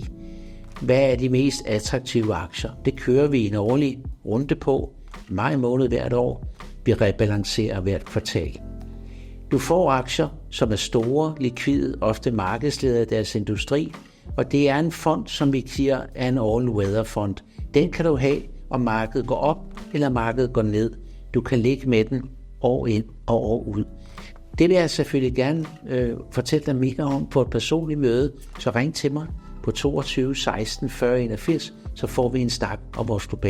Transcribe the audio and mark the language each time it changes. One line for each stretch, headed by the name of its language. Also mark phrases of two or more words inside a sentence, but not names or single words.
Danish: Hvad er de mest attraktive aktier? Det kører vi en årlig runde på, maj måned hvert år. Vi rebalancerer hvert kvartal. Du får aktier, som er store, likvide, ofte markedsledere af deres industri, og det er en fond, som vi siger er en all-weather fond. Den kan du have, om markedet går op eller markedet går ned. Du kan ligge med den år ind og år ud. Det vil jeg selvfølgelig gerne fortælle dig mere om på et personligt møde, så ring til mig på 22 16 40 81, så får vi en snak om vores globale fond.